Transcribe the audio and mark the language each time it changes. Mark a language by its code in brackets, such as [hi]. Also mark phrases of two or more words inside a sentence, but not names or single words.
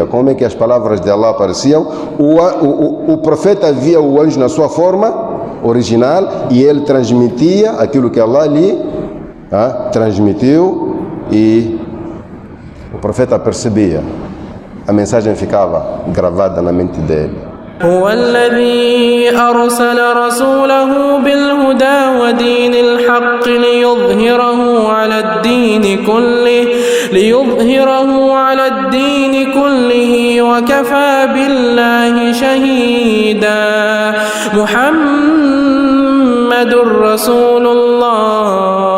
[pt] Como é que as palavras de Allah apareciam? O profeta via o anjo na sua forma original e ele transmitia aquilo que Allah lhe transmitiu, e o profeta percebia. A mensagem ficava gravada na mente dele. [ar] هو الذي أرسل رسوله بالهدى ودين الحق ليظهره على الدين كله وكفى بالله شهيدا محمد رسول الله